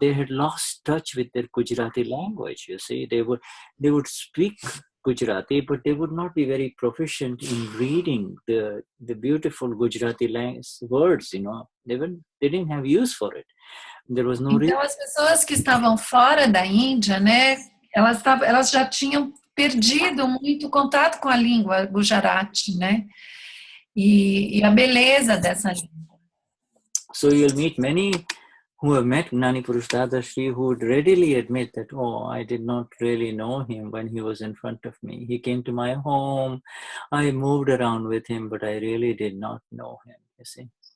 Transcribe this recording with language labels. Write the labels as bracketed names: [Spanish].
[English] They had lost touch with their Gujarati language. You see, they would speak Gujarati, but they would not be very proficient in reading the beautiful Gujarati words. You know, they didn't have use for it. There was no [Portuguese] Então, as pessoas que estavam fora da Índia, né, elas já tinham perdido muito contato com a língua Gujarati, né, e a beleza dessa língua. [English] So you'll meet many who have met Gnani Purush Dadashri who would readily admit that, oh, I did not really know him when he was in front of me. He came to my home, I moved around with him, but I really did not know him, you see.